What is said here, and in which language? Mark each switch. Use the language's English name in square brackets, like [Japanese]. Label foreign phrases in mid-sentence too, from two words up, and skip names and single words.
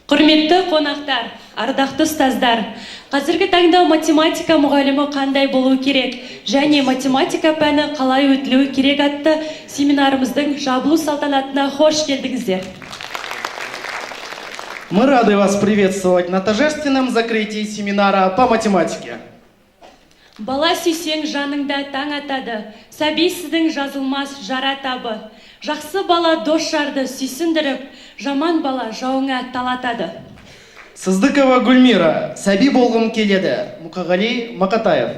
[Kazakh] Құрметті қонақтар, ардақты ұстаздар, қазіргі таңда математика мұғалімі қандай болу керек және математика пәні қалай өтілуі керек атты семинарымыздың жабылу салтанатына қош келдіңіздер. [Russian] Мы рады вас приветствовать на торжественном закрытии семинара по математике. [Kazakh] Бала сүйсең жаныңда таң атады, сәби сіздің жазылмас жара табы. Жақсы бала дос жарды сүйсіндіріп, жаман бала жауыңа талатады. Сыздыкова Гүлмира, сәби болғым келеді. Мұқағали Мақатаев.